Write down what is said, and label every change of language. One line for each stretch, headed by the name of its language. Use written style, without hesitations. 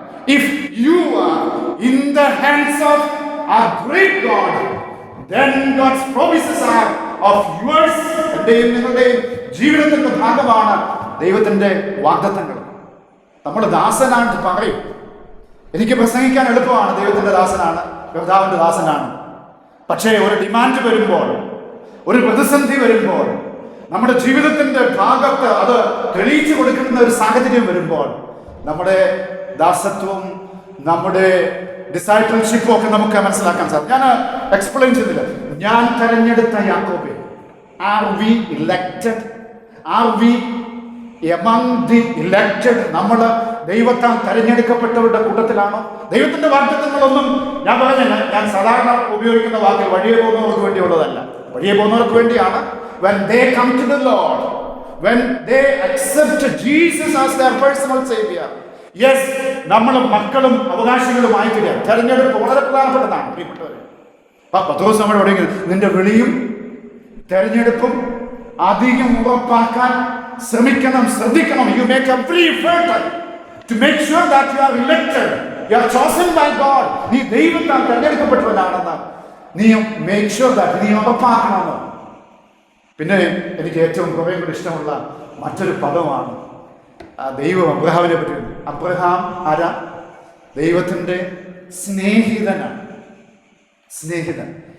English: If you are in the hands of our great God, then God's promises are of yours.
Malayalam: എന്റെയും നിങ്ങളുടെയും ജീവിതത്തിന്റെ ഭാഗമാണ് ദൈവത്തിന്റെ വാഗ്ദത്തങ്ങൾ. നമ്മൾ ദാസനായിട്ട് പറയും. എനിക്ക് പ്രസംഗിക്കാൻ എളുപ്പമാണ്, ദൈവത്തിന്റെ ദാസനാണ്, കർത്താവിന്റെ ദാസനാണ്. പക്ഷേ ഒരു ഡിമാൻഡ് വരുമ്പോൾ, ഒരു പ്രതിസന്ധി വരുമ്പോൾ, നമ്മുടെ ജീവിതത്തിന്റെ ഭാഗത്ത് അത് തെളിയിച്ചു കൊടുക്കുന്ന ഒരു സാഹചര്യം വരുമ്പോൾ നമ്മുടെ ദാസത്വം, നമ്മുടെ ഡിസൈപ്പിൾഷിപ്പും ഒക്കെ നമുക്ക് മനസ്സിലാക്കാൻ സാധിക്കും. ഞാൻ എക്സ്പ്ലെയിൻ ചെയ്തില്ല. ഞാൻ തെരഞ്ഞെടുത്ത യാക്കോബേ.
English: Are we elected? Are we among the elected,
Malayalam: നമ്മൾ ദൈവത്താൽ തെരഞ്ഞെടുക്കപ്പെട്ടവരുടെ കൂട്ടത്തിലാണോ? ദൈവത്തിന്റെ വാഗ്ദത്തങ്ങളൊന്നും ഞാൻ പറഞ്ഞില്ല, ഞാൻ സാധാരണ ഉപയോഗിക്കുന്ന വാക്ക് വഴിയെ പോകുന്നവർക്ക് വേണ്ടിയുള്ളതല്ല, വഴിയെ പോകുന്നവർക്ക് വേണ്ടിയാണ്.
English: When they come to the Lord, when they accept Jesus as their personal savior, yes,
Malayalam: നമ്മളും മക്കളും അവകാശികളുമായി തീരുക. തെരഞ്ഞെടുപ്പ് വളരെ പ്രധാനപ്പെട്ടതാണ് പ്രിയപ്പെട്ടവരെ. പത്രോസ് നമ്മൾ പറയുന്നത് നിന്റെ വിളിയും തെരഞ്ഞെടുപ്പും അധികം ഉറപ്പാക്കാൻ ശ്രമിക്കണം, ശ്രദ്ധിക്കണം.
English: You make every effort to make sure that you are elected, you are chosen by God.
Malayalam: നീ ദൈവത്താൽ തെരഞ്ഞെടുക്കപ്പെട്ടവനാണെന്ന് നീ
English: make sure that
Malayalam: നീ ഉറപ്പാക്കണമെന്ന്. പിന്നെ എനിക്ക് ഏറ്റവും കുറേ കൂടി ഇഷ്ടമുള്ള മറ്റൊരു പദമാണ് ദൈവം അബ്രഹാമിനെ പറ്റി. അബ്രഹാം ആരാ? ദൈവത്തിൻ്റെ സ്നേഹിതനാണ്. സ്നേഹിതൻ.